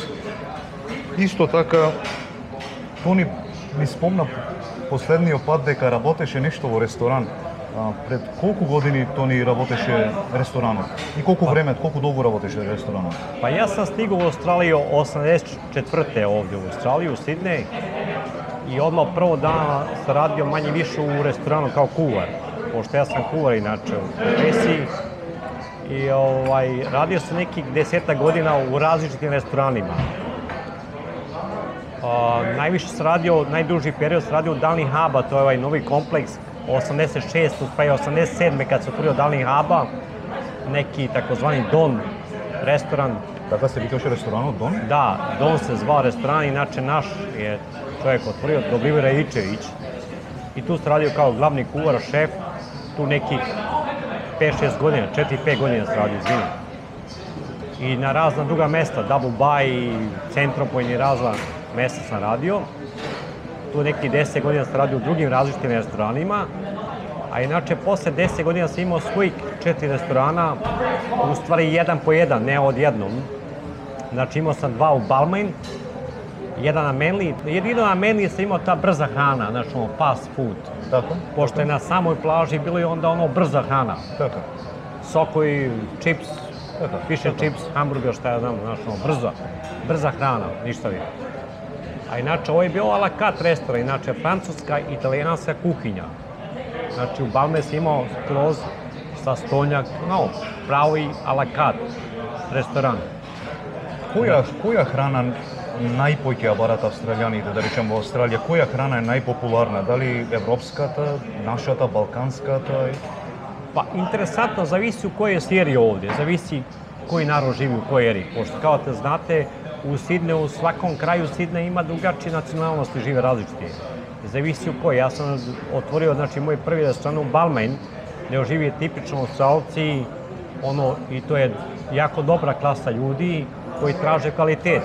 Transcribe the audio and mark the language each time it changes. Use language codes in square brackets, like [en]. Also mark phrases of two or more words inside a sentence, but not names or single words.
[mk] Исто така, Тони ми спомна последниот пат дека работеше нешто во ресторан. Пред колку години Тони работеше ресторанот? И колку време, колку долго работеше ресторанот? [sr] Па јас сам стигao у Австралiju 84. ovdje u Australiju, u Sidney. I odmah prvo dana sam radio manje više u restoranu kao kuvar. Pošto ja sam kuvar inače u profesiji. I radio sam nekih 10 godina u različitim restoranima. Najviše sam radio, najduži period sam radio u Dalni Haba, to je ovaj novi kompleks, 86. pa i 87. kad se otvorio Dalni Haba, neki takozvani Don restoran. [mk] Така се викаше ресторанот Дон? [sr] Da, Don se zvao restoran, inače naš je čovjek otvorio, Dobrivoj Raičević. I tu sam radio kao glavni kuvar, šef, tu nekih 5-6 godina, 4-5 godina sam radio, izvinim. I na razna druga mesta, Double Bay, Centropojni, razna mesta sam radio. Tu nekih 10 godina sam radio u drugim različitim restoranima. A inače, posle 10 godina sam imao svojih 4 restorana, u stvari jedan po jedan, ne odjednom. Znači imao sam 2 u Balmain, jedan na Manly. Jedino na Manly sam imao ta brza hrana, znači [en] fast food. [sr] Tako? Pošto je na samoj plaži bilo i onda ono brza hrana. Tako. Sokovi, čips, [en] fish and chips, hamburger, [sr] šta ja znam, znači brza hrana, ništa više. A inače, ovo je bio [fr] a la carte [sr] restoran, inače francuska i italijanska kuhinja. Znači, u Balme sam imao skroz sa stolnjak, pravi [fr] a la carte [sr] restoran. [mk] Која храна најпоќе ја барат австралијаните, да речем во Австралија, која храна е најпопуларна? Дали европската, нашата, балканската? [sr] Pa, interesantno, zavisi u kojoj seriji ovdje, zavisi koji narod živi u kojoj eri. Pošto, kao te znate, u Sidneju, u svakom kraju Sidneja ima drugačije nacionalnosti, žive različite. Zavisi u kojoj. Ja sam otvorio, znači, moj prvi restoran u Balmain, gdje živi tipično Australci, i to je jako dobra klasa ljudi koji traže kvalitet.